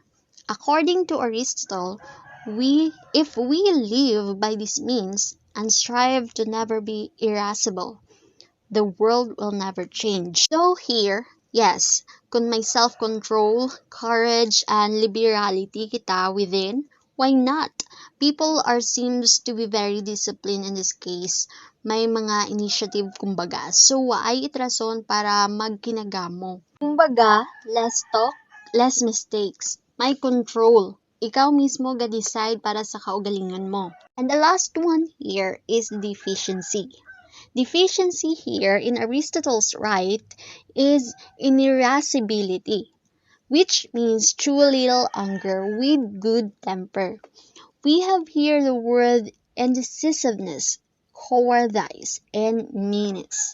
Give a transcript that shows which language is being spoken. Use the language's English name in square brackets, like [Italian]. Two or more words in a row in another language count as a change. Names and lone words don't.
[English] According to Aristotle, if we live by these means and strive to never be irascible, the world will never change. So here, yes, [Hiligaynon] kung may [English] self-control, courage, and liberality kita within, why not? People seems to be very disciplined in this case. [Hiligaynon] May mga initiative kumbaga. So, waay itrason para magkinagamo. Kumbaga, [English] less talk, less mistakes. [Hiligaynon] May control. Ikaw mismo ga-decide para sa kaugalingan mo. [English] And the last one here is deficiency. Deficiency here in Aristotle's right is in irascibility, which means too little anger with good temper. We have here the word indecisiveness, cowardice, and meanness.